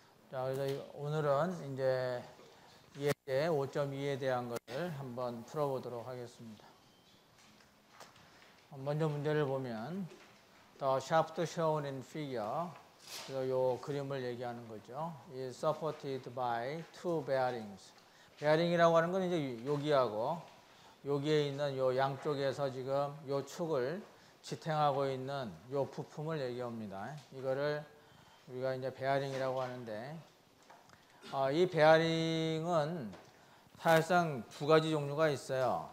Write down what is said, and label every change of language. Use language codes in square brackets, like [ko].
[ko] 자, 그래서 오늘은 이제 예제 5.2에 대한 것을 한번 풀어보도록 하겠습니다. [en] 먼저 문제를 보면 The shaft shown in figure, [ko] 요 그림을 얘기하는 거죠. [en] is supported by two bearings. [ko] 베어링이라고 하는 건 이제 여기하고 여기에 있는 요 양쪽에서 지금 요 축을 지탱하고 있는 요 부품을 얘기합니다. 이거를 우리가 이제 베어링이라고 하는데, 이 베어링은 사실상 두 가지 종류가 있어요.